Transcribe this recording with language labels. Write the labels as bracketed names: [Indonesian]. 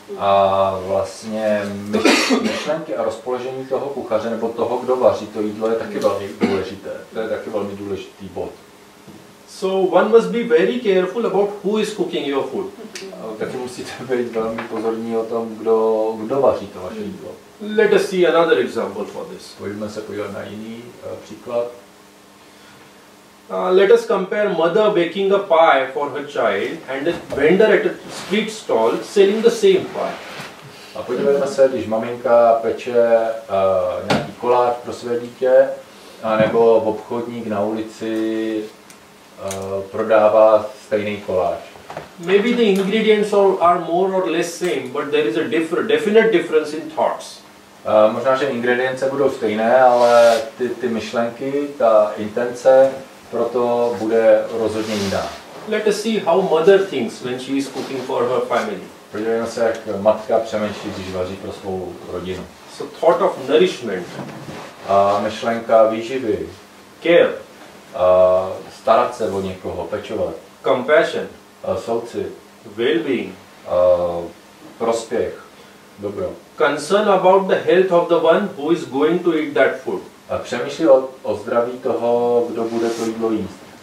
[Czech] A vlastně myšlenky a rozpoložení toho kuchaře nebo toho, kdo vaří to jídlo, je taky velmi důležité. To je taky velmi důležitý bod. [English] So one must be very careful about who is cooking your food. [Czech] Taky musíte být velmi pozorní o tom, kdo vaří to vaše jídlo. [English] Let us see another example for this. [Czech] Pojďme se podívat na jiný příklad. [English] Let us compare mother baking a pie for her child and a vendor at a street stall selling the same pie. [Czech] A podívejme se, když maminka peče nějaký koláč pro své dítě, nebo obchodník na ulici prodává stejný koláč. [English] Maybe the ingredients are more or less same, but there is a definite difference in thoughts. [Czech] Možná, že ingredience budou stejné, ale ty myšlenky, ta intence proto bude rozhodně jiná. [English] Let us see how mother thinks when she is cooking for her family. [Czech] Podívejme se, jak matka přemýšlí, když vaří pro svou rodinu. [English] So thought of nourishment. [Czech] Myšlenka výživy. [English] Care. [Czech] Starat se o někoho, pečovat. [English] Compassion. [Czech] Soucit. [English] Well-being. [Czech] Prospěch. Dobro. [English] Concern about the health of the one who is going to eat that food. [Czech] Přemýšlí o zdraví toho, kdo bude to jídlo jíst.